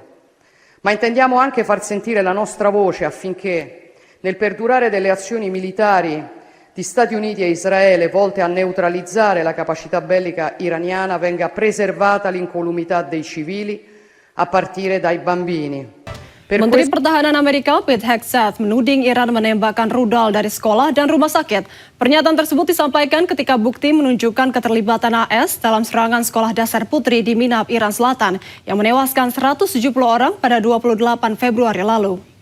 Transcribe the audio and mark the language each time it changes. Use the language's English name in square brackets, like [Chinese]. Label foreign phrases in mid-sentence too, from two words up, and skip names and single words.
[Italian] Ma intendiamo anche far sentire la nostra voce affinché, nel perdurare delle azioni militari di Stati Uniti e Israele volte a neutralizzare la capacità bellica iraniana, venga preservata l'incolumità dei civili, a partire dai bambini. [Indonesian] Menteri Pertahanan Amerika Pete Hegseth menuding Iran menembakkan rudal dari sekolah dan rumah sakit. Pernyataan tersebut disampaikan ketika bukti menunjukkan keterlibatan AS dalam serangan sekolah dasar putri di Minab, Iran Selatan yang menewaskan 170 orang pada 28 Februari lalu.